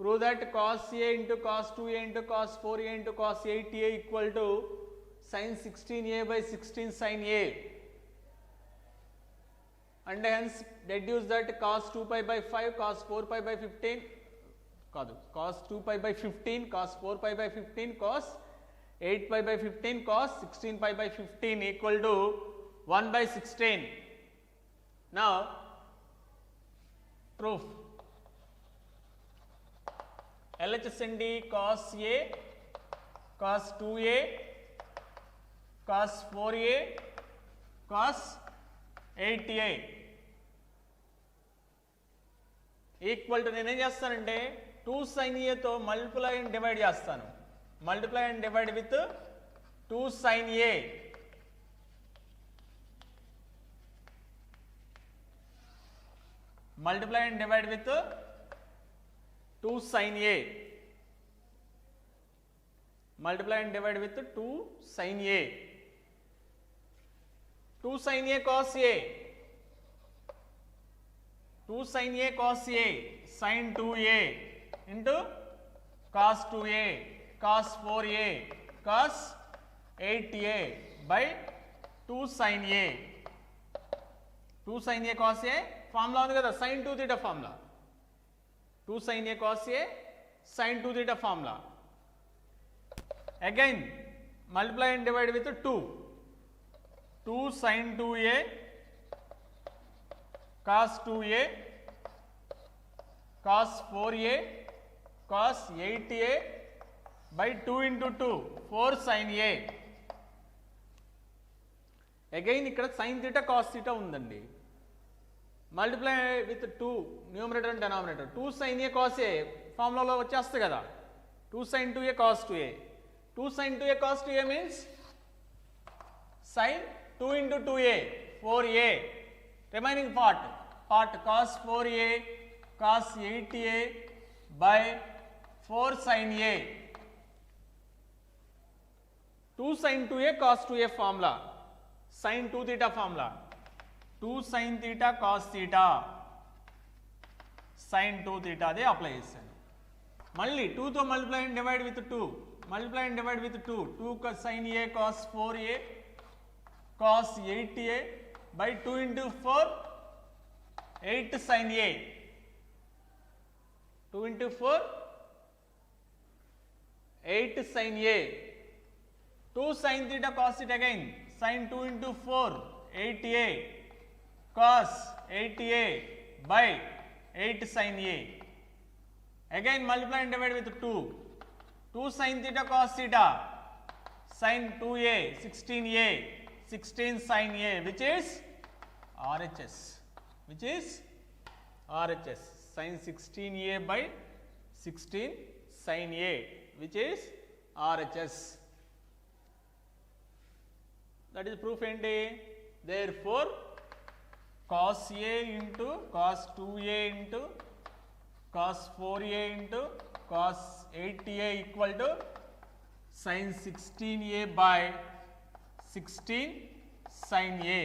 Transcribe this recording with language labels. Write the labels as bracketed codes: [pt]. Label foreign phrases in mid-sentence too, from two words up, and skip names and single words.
[en] prove that cos A into cos 2A into cos 4A into cos 8A equal to sin 16A by 16 sin A, and hence deduce that cos 2 pi by 5 cos 4 pi by 15 cos 2 pi by 15 cos 4 pi by 15 cos 8 pi by 15 cos 16 pi by 15 equal to 1 by 16. Now proof. LHS and cos A cos 2A cos 4A cos 8A equal to [te] నేనేం చేస్తానంటే [en] 2 sin A తో multiply and divide చేస్తాను. multiply and divide with 2 sin A. multiply and divide with 2 sin A. Multiply and divide with 2 sin A. 2 sin A cos A. 2 sin A cos A sin 2A into cos 2A cos 4A cos 8A by 2 sin A. 2 sin A cos A formula [te] ఉంది కదా, [en] sin 2 theta formula. 2 sin A cos A sin 2 theta formula. Again multiply and divide with 2. 2 sin 2A cos 2A cos 4A cos 8A by 2 into 2 4 sin A. Again ఇక్కడ sin theta cos theta ఉందండి. multiply with 2 numerator and denominator. 2 sin A cos A [te] ఫార్ములాలో వచ్చేస్తుంది కదా, [en] 2 sin 2A cos 2A. 2 sin 2A cos 2A means sin 2 into 2A 4A. Remaining part cos 4A cos 8A by 4 sin A. 2 sin 2A cos 2A formula, sin 2 theta formula. 2 sin theta cos theta sin 2 theta [te] అదే అప్లై చేశాను. [en] మళ్ళీ 2 తో multiply and divide with 2. multiply and divide with 2 sin A cos 4A cos 8A by 2 into 4 8 sin A. 2 into 4 8 sin A. 2 sin theta cos theta again, sin 2 into 4 8A cos 8A by 8 sin A. Again multiply and divide with 2. 2 sin theta cos theta sin 2A 16A 16 sin A, which is RHS, which is RHS, sin 16A by 16 sin A, which is RHS. That is proof enti. Therefore cos A into cos 2A into cos 4A into cos 8A equal to sin 16A by 16 sin A.